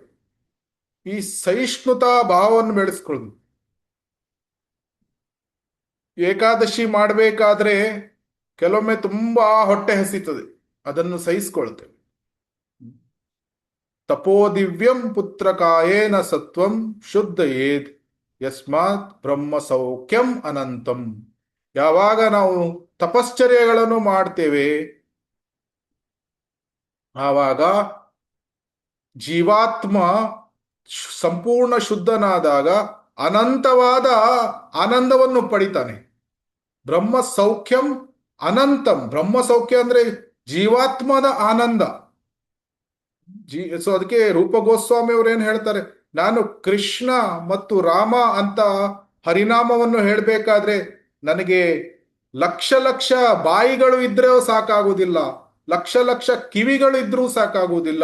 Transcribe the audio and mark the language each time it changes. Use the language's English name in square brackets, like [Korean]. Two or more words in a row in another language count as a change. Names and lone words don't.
[Kannada] ಈ ಸಹಿಷ್ಣುತಾ ಭಾವವನ್ನು ಬೆಳೆಸ್ಕೊಳ್ಳೋದು. ಏಕಾದಶಿ ಮಾಡಬೇಕಾದ್ರೆ ಕೆಲವೊಮ್ಮೆ ತುಂಬಾ ಹೊಟ್ಟೆ ಹಸಿತದೆ, ಅದನ್ನು ಸಹಿಸ್ಕೊಳ್ತೇವೆ. [Sanskrit] ತಪೋದಿವ್ಯಂ ಪುತ್ರಕಾಯೇನ ಸತ್ವಂ ಶುದ್ಧಯೇದ್ ಯಸ್ಮಾತ್ ಬ್ರಹ್ಮ ಸೌಖ್ಯಂ ಅನಂತಂ. [Kannada] ಯಾವಾಗ ನಾವು ತಪಶ್ಚರ್ಯಗಳನ್ನು ಮಾಡ್ತೇವೆ, ಆವಾಗ ಜೀವಾತ್ಮ ಸಂಪೂರ್ಣ ಶುದ್ಧನಾದಾಗ ಅನಂತವಾದ ಆನಂದವನ್ನು ಪಡಿತಾನೆ. [Sanskrit] ಬ್ರಹ್ಮ ಸೌಖ್ಯಂ ಅನಂತಂ. [Kannada] ಬ್ರಹ್ಮ ಸೌಖ್ಯ ಅಂದ್ರೆ ಜೀವಾತ್ಮದ ಆನಂದ. ಸೊ ಅದಕ್ಕೆ ರೂಪ ಗೋಸ್ವಾಮಿ ಅವರು ಏನ್ ಹೇಳ್ತಾರೆ, ನಾನು ಕೃಷ್ಣ ಮತ್ತು ರಾಮ ಅಂತ ಹರಿನಾಮವನ್ನು ಹೇಳ್ಬೇಕಾದ್ರೆ ನನಗೆ ಲಕ್ಷ ಲಕ್ಷ ಬಾಯಿಗಳು ಇದ್ರೆ ಸಾಕಾಗುವುದಿಲ್ಲ, ಲಕ್ಷ ಲಕ್ಷ ಕಿವಿಗಳು ಇದ್ರೂ ಸಾಕಾಗುವುದಿಲ್ಲ.